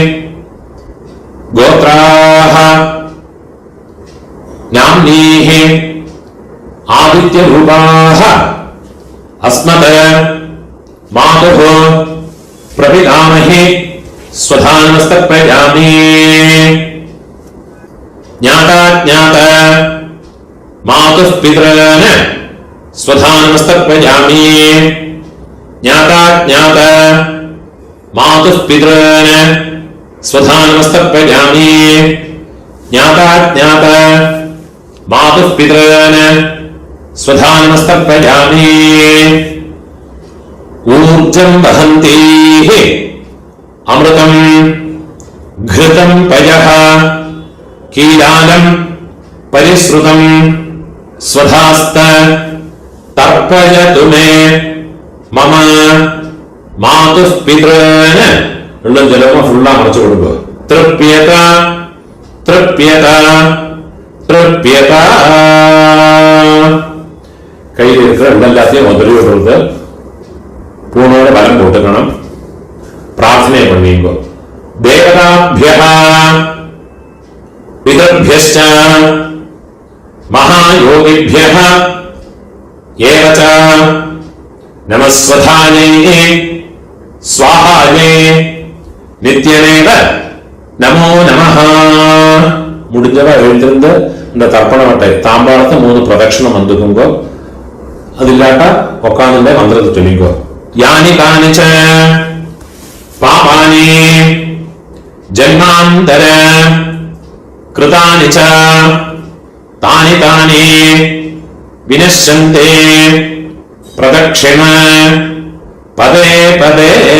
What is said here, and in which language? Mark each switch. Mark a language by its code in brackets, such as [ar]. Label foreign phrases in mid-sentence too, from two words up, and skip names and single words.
[sa] ഗോത്രാഹ നാമ്നീഹി ആദിത്യരൂപാഹ അസ്മദ് മാതുഃ പ്രപിതാമഹി സ്വധാനമസ്തർപ്പയാമി. ജ്ഞാതാജ്ഞാത മാതുഃ പിതॄന് സ്വധാനമസ്തർപ്പയാമി. ജ്ഞാതാജ്ഞാത मातुः पितॄन् स्वधा नमस्तर्पयामि ज्ञाता ज्ञाता मातुः पितॄन् स्वधा नमस्तर्पयामि ऊर्जं वहन्तीः अमृतं घृतं पयः कीलालं परिश्रुतं स्वधास्त तर्पयतु मे मम मातुः पितॄन् [ta] உள்ள ஜலமா ஃபுல்லா அரைச்சு கொடுங்க [sa] तृप्यत तृप्यत तृप्यत [ta] கையில் இருக்கிற எல்லாத்தையும் முதலில் விடுறது பூனோட பலம் போட்டுக்கணும் பிரார்த்தனை பண்ணிங்க [sa] देवताभ्यः पितर्भ्यश्च महायोगिभ्यः एव च नमस्वधायै स्वाहायै नित्यमेव नमो नमः. [ta] முடிஞ்சவ எழுந்திருந்து இந்த தர்ப்பண வட்டை தாம்பாளத்தை 3 பிரதட்சணம் வந்துக்குங்கோ. அது இல்லாட்டா உட்காந்துட்டே மந்திரத்தை சொல்லிங்கோ. [sa] यानि कानिच्च पापानि जन्मान्तर कृतानि च तानि तानि विनश्यन्ते प्रदक्षिण पदे पदे.